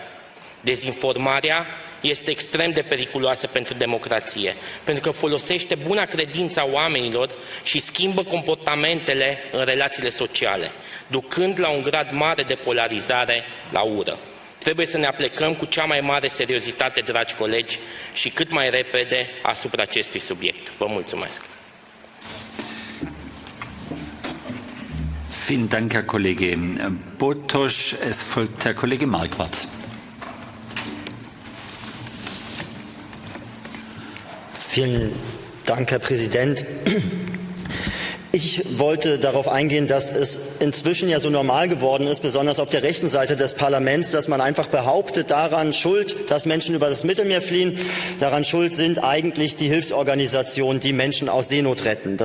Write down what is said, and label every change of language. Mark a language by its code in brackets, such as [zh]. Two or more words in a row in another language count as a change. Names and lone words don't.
[ro] Dezinformarea este extrem de periculoasă pentru democrație, pentru că folosește buna credință a oamenilor și schimbă comportamentele în relațiile sociale, ducând la un grad mare de polarizare, la ură. Trebuie să ne aplecăm cu cea mai mare seriozitate, dragi colegi, și cât mai repede asupra acestui subiect. Vă mulțumesc! [de] Vielen Dank, Herr Kollege Botosch. Es folgt Herr Kollege Marquardt. Vielen Dank, Herr Präsident. Ich wollte darauf eingehen, dass es inzwischen ja so normal geworden ist, besonders auf der rechten Seite des Parlaments, dass man einfach behauptet, daran schuld, dass Menschen über das Mittelmeer fliehen, daran schuld sind eigentlich die Hilfsorganisationen, die Menschen aus Seenot retten.